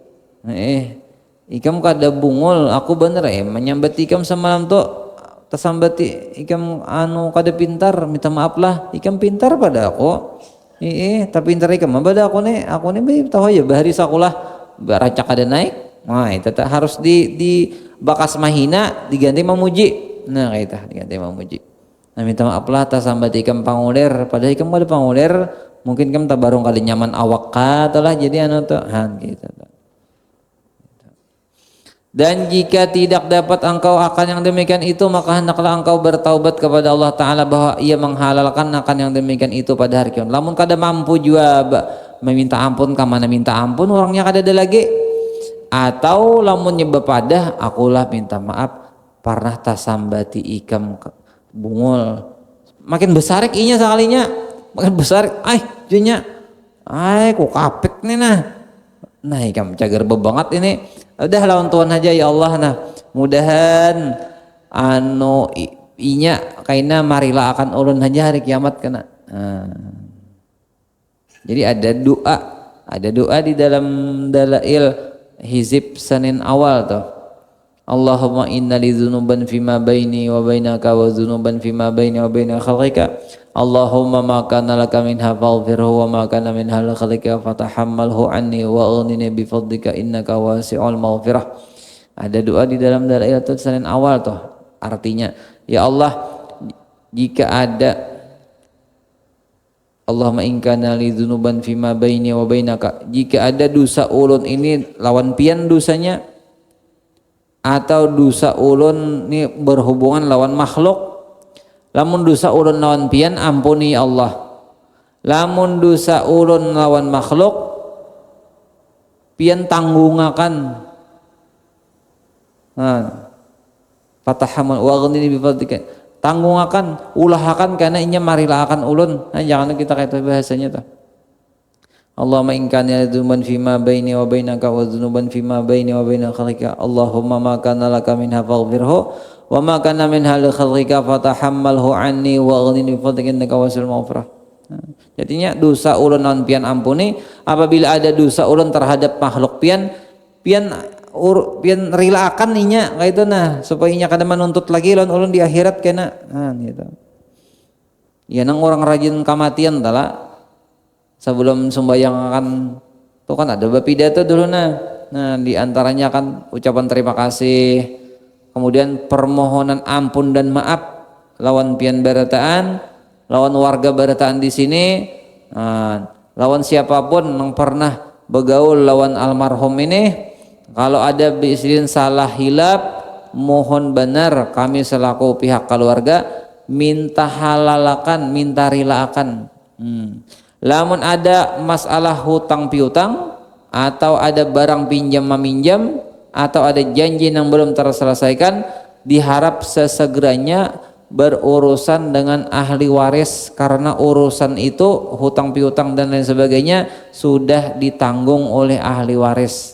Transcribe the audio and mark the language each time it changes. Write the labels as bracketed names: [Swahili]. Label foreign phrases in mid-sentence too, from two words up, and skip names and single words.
[Banjar] ikam kada bungul aku bener menyambati ikam semalam tuh tasambati ikam kada pintar minta maaf lah ikam pintar pada aku tapi pintar ikam pada aku nih baik tahu ya bahari sakulah baracak kada naik nah itu harus di bakas mahina diganti memuji nah kaita diganti memuji nah minta maaf lah tasambati ikam pangulir pada ikam ada pangulir mungkin ikam tabarung kali nyaman awak katalah jadi tuh gitu. [Malay] Dan jika tidak dapat engkau akan yang demikian itu maka hendaklah engkau bertaubat kepada Allah Ta'ala bahwa ia menghalalkan akan yang demikian itu pada hari kiamat [Banjar] lamun kada mampu juga meminta ampun kamana minta ampun orangnya kada ada lagi atau lamun nyebab pada akulah minta maaf pernah tasambati ikam bungul makin besar inya sekalinya makin besar junya kok kapek nih nah ikam cager bebanget ini udah lawan Tuhan aja [Arabic] ya Allah [Banjar] nah mudahan inya kaina marilah akan ulun aja hari kiamat kena jadi ada doa di dalam dalail hizib Senin awal tuh [Arabic] اللهم إن لي ذنوبا فيما بيني وبينك وذنوبا فيما بيني وبين خلقك اللهم ما كان لك منها فاغفره وما كان منها لخلقك فتحمله عني وأغنني بفضلك إنك واسع المغفرة. [Banjar] Ada doa di dalam dalail itu Senin awal tuh. Artinya, ya Allah, jika ada [Arabic] اللهم إن كان لي ذنوبا فيما بيني وبينك, [Banjar] jika ada dosa ulun ini lawan pian dosanya atau dosa ulun ini berhubungan lawan makhluk, lamun dosa ulun lawan pian ampuni [Arabic] ya Allah, [Banjar] lamun dosa ulun lawan makhluk pian tanggungakan [Arabic] فتحمل وأغنني بفضلك, [Banjar] tanggungakan ulahakan karena inya marilah akan ulun. Jangan kita kata bahasanya tuh [Arabic] اللهم إن كان ذنوبا فيما بيني وبينك وذنوبا فيما بيني وبين خلقك اللهم ما كان لك منها فاغفره وما كان منها لخلقك فتحمله عني وأغنني بفضلك إنك واسع المغفرة. [Banjar] Jadinya dosa ulun non pian ampuni, apabila ada dosa ulun terhadap makhluk pian rilakan inya kayak itu supaya inya kada menuntut lagi lawan ulun di akhirat kena gitu. Ya nang orang rajin kamatian tala sebelum sembahyang akan tuh kan ada pidato dulu nah di antaranya kan ucapan terima kasih, kemudian permohonan ampun dan maaf lawan pian barataan, lawan warga barataan di sini, lawan siapapun yang pernah begaul lawan almarhum ini. Kalau ada bisin salah hilap, mohon benar kami selaku pihak keluarga minta halalakan, minta rilakan. Lamun ada [Indonesian] masalah hutang piutang, atau ada barang pinjam meminjam, atau ada janji yang belum terselesaikan, diharap sesegeranya berurusan dengan ahli waris, karena urusan itu hutang piutang dan lain sebagainya sudah ditanggung oleh ahli waris.